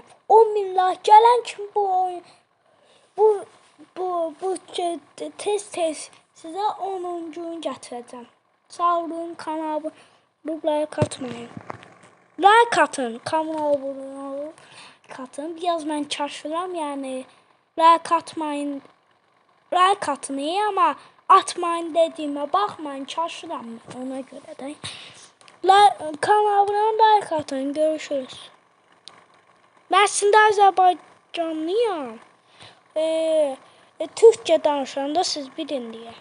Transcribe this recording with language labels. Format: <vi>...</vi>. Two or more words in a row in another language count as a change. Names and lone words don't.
<az>10.000 like gələn kimi bu tez sizə 10'uncunu gətirəcəm. Sağ olun, kanala abone olun, like atmayın. Like atın, kanala abone olun, like atın. Biraz mən çaşıram, yəni like atmayın.</az> <tr>Like atın iyi ama atmayın dediğime bakmayın, çaşıram ona göre de.</tr> <az>Kanala abone olun, like atın, görüşürüz.</az> <tr>Ben şimdi Azərbaycanlıyam. Türkçe danışanda siz bilin diye.</tr>